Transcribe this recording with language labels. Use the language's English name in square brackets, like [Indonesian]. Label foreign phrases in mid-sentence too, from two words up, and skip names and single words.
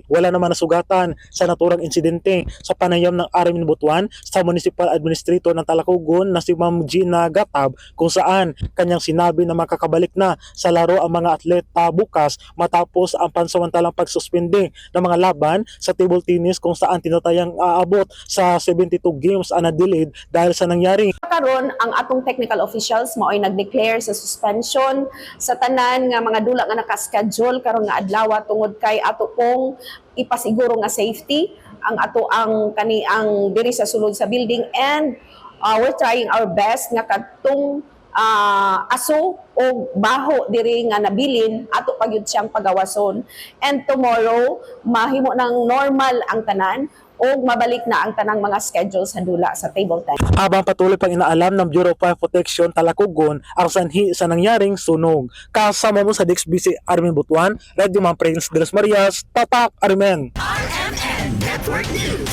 [Filipino] Wala naman nasugatan sa naturang insidente. Sa panayam ng Armin Butuan sa Municipal Administrator ng Talacogon na si Ma'am Gina Gatab, kung saan kanyang sinabi na makakabalik na sa laro ang mga atleta bukas matapos ang pansamantalang pagsuspende ng mga laban sa [English] table tennis [Filipino] kung saan tinatayang aabot sa 72 games ang na-delayed dahil sa nangyari. [Cebuano] Karon ang atong [English] technical officials [Cebuano] mao ay nag-declare sa suspension sa tanan nga mga dula nga naka-schedule karon nga adlaw tungod kay ato pong ipasiguro nga safety ang ato ang kaniang diri sa sulod sa building, [English] and we're trying our best [Cebuano] nga kadtong aso o baho diri nga nabilin ato pagyud siyang pagawason, [English] and tomorrow [Cebuano] mahimo ng normal ang tanan o mabalik na ang tanang mga schedule sa dula sa [English] table tennis. [Filipino] Habang patuloy pang inaalam ng Bureau of Fire Protection Talacogon ang sanhi sa nangyaring sunog. Kasama mo sa DXBC Armin Butuan, Radio Man Prince de las Marias, Tatak Armen. RMN Network News.